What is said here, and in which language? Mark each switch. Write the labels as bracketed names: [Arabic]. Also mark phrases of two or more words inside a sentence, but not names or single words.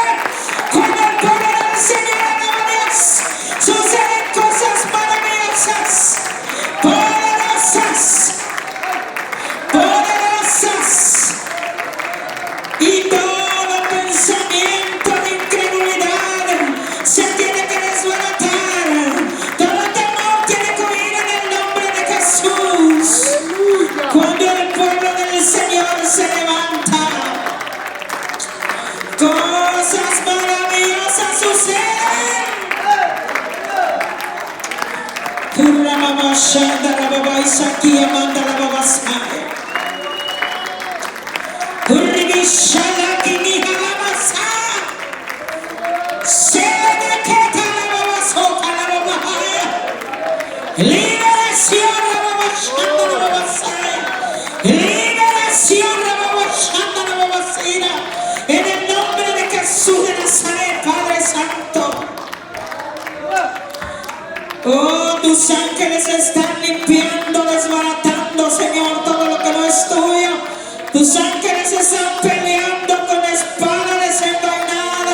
[Spanish] Cuando el poder del Señor alaba a Dios, suceden cosas maravillosas, poderosas, poderosas, y todo pensamiento de incredulidad se tiene que desbaratar, todo temor tiene que huir en el nombre de Jesús. Cuando el pueblo del Señor se levanta, cosas maravillosas suceden. Kurra mama shanda la baba isaki amanda la baba sai. Kurri shala kini halama sa. Sede keta la baba soka la baba haya. Liberación la baba shanda la baba sai. Liberación la baba shanda la baba sira. En el nombre de Jesús de Nazaret, Padre Santo. Oh, tus ángeles están limpiando, desbaratando, Señor, todo lo que no es tuyo. Tus ángeles están peleando con espada desenvainada.